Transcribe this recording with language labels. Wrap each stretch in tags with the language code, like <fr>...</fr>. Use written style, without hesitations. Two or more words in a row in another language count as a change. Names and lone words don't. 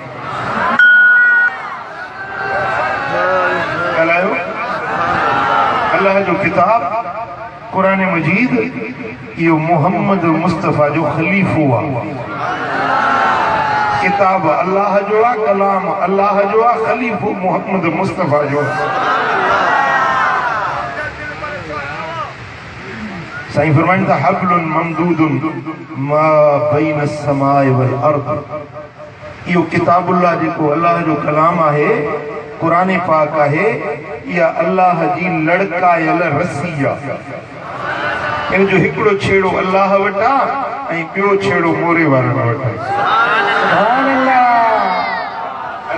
<sd>ॻाल्हायो अल्लाह जो किताब क़ुरान मजीद इहो मोहम्मद मुस्तफ़ा जो खलीफ़ो आहे। किताब अल्लाह जो आहे, कलाम अल्लाह जो आहे, खलीफ़ो मोहम्मद मुस्तफ़ा जो आहे। साईं फरमाइनि था</sd> <ar>حبل ممدود ما بين السماء والأرض</ar> <sd>इहो किताबुल्लाह जेको अल्लाह जो कलाम आहे क़ुरान पाक आहे इहा अल्लाह जी लड़कायल रस्सी आहे। इन जो हिकिड़ो छेड़ो अल्लाह वटि आहे ऐं ॿियो छेड़ो मोरे वारनि वटि आहे।</sd> <ar>سبحان الله.</ar>